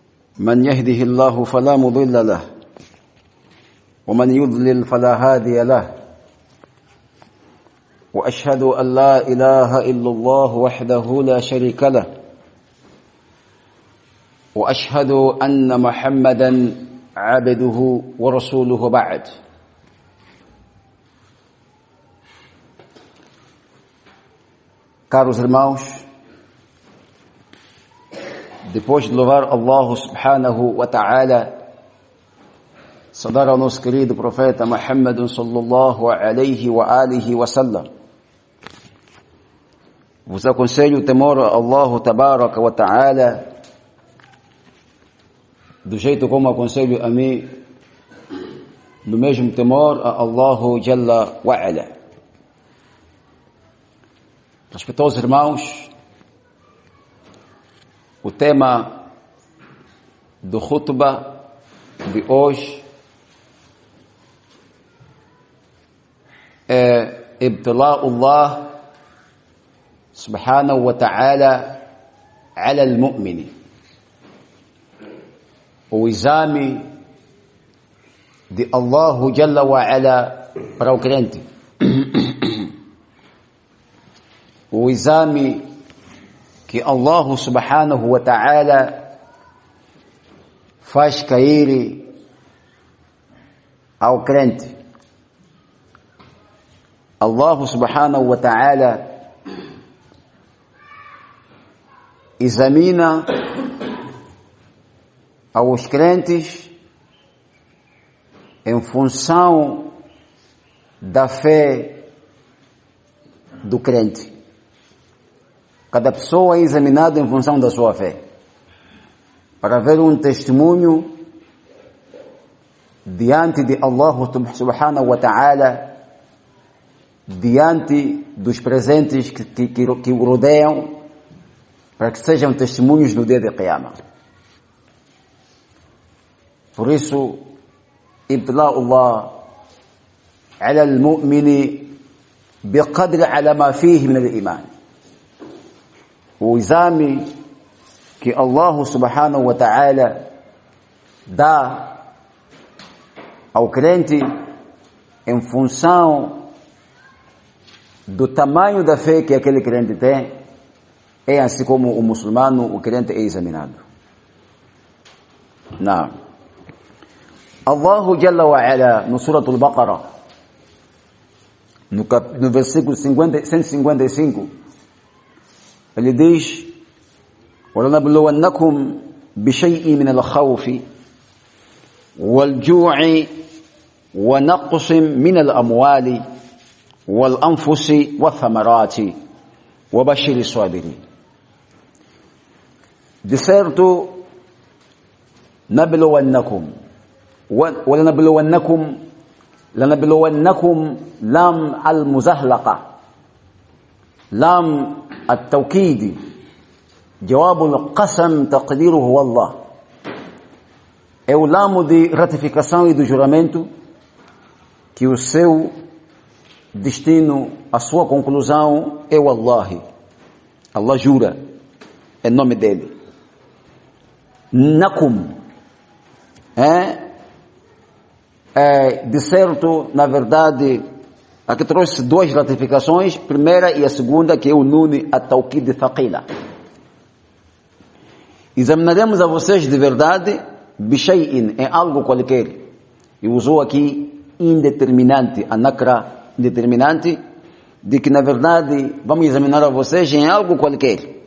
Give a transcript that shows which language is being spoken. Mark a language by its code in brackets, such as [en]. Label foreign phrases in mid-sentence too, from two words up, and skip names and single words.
[ar] من يهده الله فلا مضل له ومن يضلل فلا هادي له وأشهد أن لا إله إلا الله وحده لا شريك له وأشهد أن محمدا عبده ورسوله بعد. [pt] Caros irmãos, depois de louvar Allah [ar] سبحانه وتعالى, [pt] saudar ao nosso querido profeta Muhammad [ar] صلى الله عليه وآله وسلم, [pt] vos aconselho o temor a Allah [ar] تبارك وتعالى, [pt] do jeito como aconselho a mim, no mesmo temor a Allah [ar] جل وعلا. [pt] Respeitosos irmãos, o tema do khutbah de hoje é [ar] ابتلاء الله سبحانه وتعالى على المؤمن, [pt] o exame de Allah [ar] جل وعلا [pt] para o crente, o exame que Allah [ar] سبحانه وتعالى [pt] faz cair ao crente. Allah [ar] سبحانه وتعالى [pt] examina aos crentes em função da fé do crente. Cada pessoa é examinada em função da sua fé, para ver um testemunho diante de Allah [ar] سبحانه وتعالى, [pt] diante dos presentes que o rodeiam, para que sejam testemunhos no dia de Qiyamah. Por isso, [ar] ابتلاء الله على المؤمن بقدر على ما فيه من الإيمان. [pt] O exame que Allah [ar] سبحانه وتعالى [pt] dá ao crente em função do tamanho da fé que aquele crente tem, é assim como o muçulmano, o crente é examinado. Não. Allah [ar] جل وعلا, [pt] no Surah Al-Baqarah, no versículo 155, ele diz: [ar] وَلَنَبْلُوَنَّكُمْ بِشَيْءٍ مِنَ الْخَوْفِ وَالْجُوعِ وَنَقْصٍ مِنَ الْأَمْوَالِ وَالْأَنفُسِ وَالثَّمَرَاتِ وَبَشِّرِ الصَّابِرِينَ. [pt] De certo, [ar] نَبْلُوَنَّكُمْ وَلَنَبْلُوَنَّكُمْ لَام المزهلقة، لام التوكيد، جواب القسم تقديره والله. [pt] É o lamo de ratificação e do juramento que o seu destino, a sua conclusão é o Allah. Allah jura, é nome dele. Nakum, de certo, na verdade, aqui trouxe duas ratificações, primeira e a segunda, que é o [ar] نون التوكيد الثقيلة. [pt] Examinaremos a vocês de verdade, bishay'in, em algo qualquer. E usou aqui indeterminante, a nakra indeterminante, de que na verdade vamos examinar a vocês em algo qualquer.